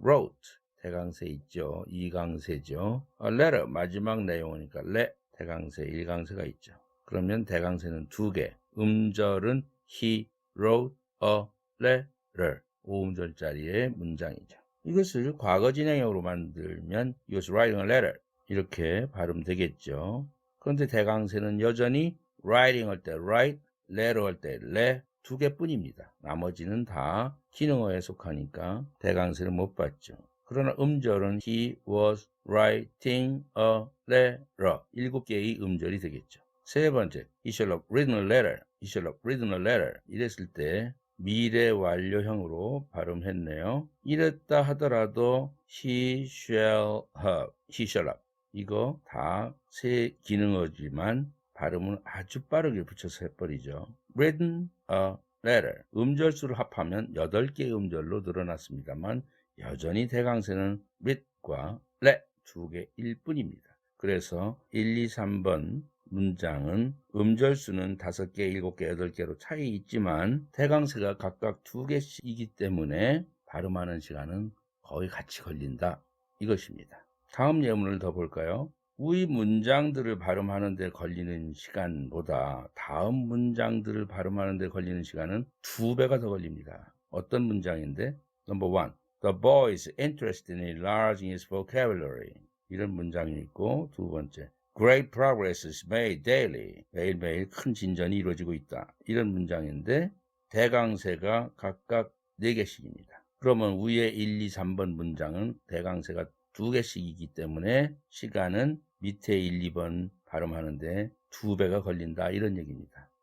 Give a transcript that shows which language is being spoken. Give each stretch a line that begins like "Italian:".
Korean: wrote 대강세 있죠. 2강세죠. a letter 마지막 내용이니까 대강세 1강세가 있죠. 그러면 대강세는 2개. 음절은
English: He wrote a letter.
Korean: 5음절짜리의 문장이죠. 이것을 과거 진행형으로 만들면
English: He was writing a letter.
Korean: 이렇게 발음되겠죠. 그런데 대강세는 여전히 writing 할 때 write, letter 할 때 le 두 개뿐입니다. 나머지는 다 기능어에 속하니까 대강세를 못 받죠. 그러나 음절은
English: He was writing a letter.
Korean: 7개의 음절이 되겠죠. 세 번째,
English: He should have written a letter. He should have written a letter.
Korean: 이랬을 때 미래 완료형으로 발음했네요. 이랬다 하더라도
English: He shall have, He shall have.
Korean: 이거 다 세 기능어지만 발음은 아주 빠르게 붙여서 해버리죠.
English: written a letter.
Korean: 음절수를 합하면 8개의 음절로 늘어났습니다만 여전히 대강세는 writ과 let 두 개일 뿐입니다. 그래서 1, 2, 3번 문장은 음절수는 5개, 7개, 8개로 차이 있지만 대강세가 각각 2개씩이기 때문에 발음하는 시간은 거의 같이 걸린다. 이것입니다. 다음 예문을 더 볼까요? 위 문장들을 발음하는 데 걸리는 시간보다 다음 문장들을 발음하는 데 걸리는 시간은 2배가 더 걸립니다. 어떤 문장인데? Number 1.
English: The boy is interested in enlarging his vocabulary.
Korean: 이런 문장이 있고, 두 번째.
English: Great progress is made daily.
Korean: 매일매일 큰 진전이 이루어지고 있다. 이런 문장인데 대강세가 각각 4개씩입니다. 그러면 위에 1, 2, 3번 문장은 대강세가 2개씩이기 때문에 시간은 밑에 1, 2번 발음하는데 2배가 걸린다. 이런 얘기입니다.